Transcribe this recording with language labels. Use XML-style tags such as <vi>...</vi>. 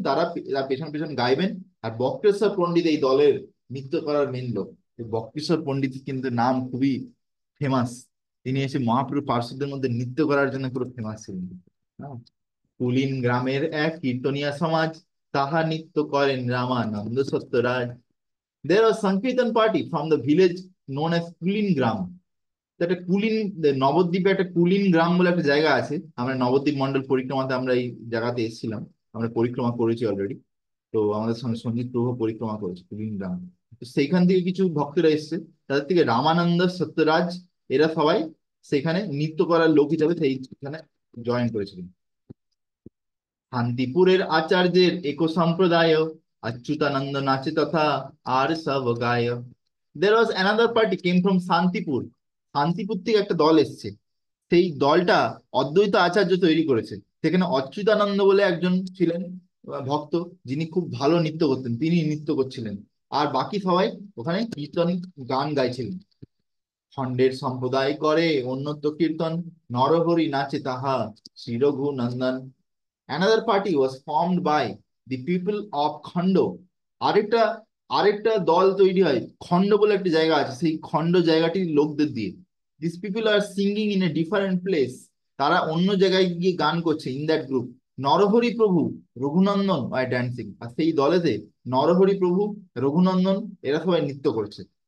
<bn>তারা তার পেছন পেছন গাইবেন। আর বক্রেশ্বর পণ্ডিত এই দলের নৃত্য করার মেন লোক। বক্রেশ্বর পণ্ডিত কিন্তু নাম খুবই ফেমাস। তিনি এসে মহাপ্রভু পার্শ্বদের মধ্যে নৃত্য করার জন্য পুরো ফেমাস ছিলেন। হ্যাঁ। কুলিন গ্রামের এক কীর্তনিয়া সমাজ, তাহা নৃত্য করেন Ramananda Satyaraj.</bn> <en>There was Sankirtan party from the village known as Kulin Gram.</en> <bn>একটা কুলিন, নবদ্বীপে একটা কুলিন গ্রাম বলে একটা জায়গা আছে। আমরা নবদ্বীপ মন্ডল পরিক্রমাতে আমরা এই জায়গাতে এসেছিলাম, আমরা পরিক্রমা করেছি অলরেডি। তো আমাদের সঙ্গে সঞ্জিত প্রভু পরিক্রমা করেছে কুলিন গ্রাম। তো সেইখান থেকে কিছু ভক্তরা এসছে, তাদের থেকে রামানন্দ সত্যরাজ এরা সবাই সেখানে নৃত্য করার লোক হিসাবে সেইখানে জয়েন করেছিলেন। শান্তিপুরের আচার্যের একো সম্প্রদায়, অচ্যুতানন্দ নাচে তথা আর সব গায়।</bn> <en>There was another party came from Shantipur.</en> <bn>Shantipur থেকে একটা দল এসছে, সেই দলটা অদ্বৈত আচার্য তৈরি করেছে। সেখানে অচ্যুতানন্দ বলে একজন ছিলেন ভক্ত, যিনি খুব ভালো নৃত্য করতেন, তিনি নৃত্য করছিলেন। আর বাকি সবাই ওখানে কীর্তন গান গাইছিলেন। খণ্ডের সম্প্রদায় করে অন্যত্র কীর্তন, নরহরি নাচে তাহা শ্রী রঘু নন্দন।</bn> <en>Another party was formed by the people of Khanda.</en> <bn>আরেকটা আরেকটা দল তৈরি হয়, খণ্ড বলে একটা জায়গা আছে, সেই খণ্ড জায়গাটির লোকদের দিয়ে।</bn> <en>This people are singing in a different place.</en> <bn>তারা অন্য জায়গায় গিয়ে গান করছে।</bn> <en>In that group Narahari Prabhu, Raghunandan are dancing.</en> <bn>আর সেই দলেতে নরহরি প্রভু, রঘুনন্দন এরা সবাই নৃত্য করছে।</bn>